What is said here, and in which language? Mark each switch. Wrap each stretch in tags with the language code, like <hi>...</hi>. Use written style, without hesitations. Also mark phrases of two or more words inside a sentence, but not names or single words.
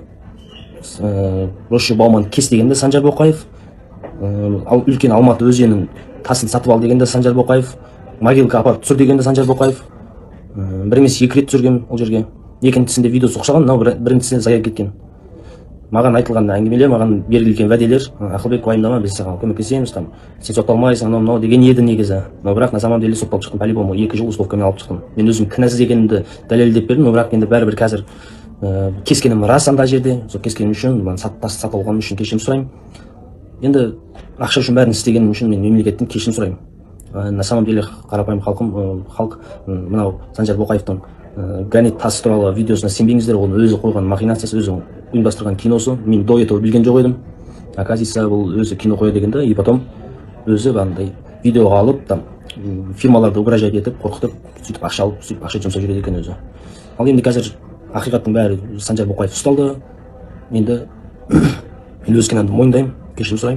<kk>Роши Бауман кес дегенде Санжар Боқаев, үлкен Алматы өзенінің тасын сатып ал дегенде Санжар Боқаев, могилка апарып түсір дегенде Санжар Боқаев. Бір емес 2 рет түсірген ол жерге. Екіншісінде видеосы ұқсаған, мынау біріншісінде зая кеткен. Маған айтылған әңгімелер, маған берілген уәделер, Ақылбек уайымдама, біз саған көмектесеміз, там сен сотталмайсың, анау деген еді негізі. Но бірақ</kk> <ru>на самом деле</ru> <kk>сотталып шықтым, по-любому 2 жыл условкамен алып шықтым. Мен өзім кінәсіз екенімді дәлелдеп бердім, но бірақ енді бәрібір қазір кескенім рас анда жерде. Сол кескенім үшін, тас сатып алғаным үшін кешірім сұраймын. Енді ақша үшін бәрін істегенім үшін мен мемлекеттен кешірім сұраймын.</kk> <ru>На самом деле</ru> <kk>қарапайым халық мынау Санжар Боқаевтың гранит тасы туралы видеосына сенбеңіздер, ол өзі қойған махинациясы, өзі ұйымдастырған киносы. Мен</kk> <ru>до этого</ru> <kk>білген жоқ едім. Оказывается, бұл өзі кино қоя дегенде,</kk> <ru>и потом</ru> <kk>өзі бандай видеоға алып, там фирмаларды угрожать етіп, қорқытып, сөйтіп ақша алып, сөйтіп ақша жұмсап жүреді екен өзі. Ал енді қазір ақиқаттың бәрі Санжар Боқаев ұсталды. Енді мен өз кінәмді мойындаймын, кешірім сұраймын.</kk>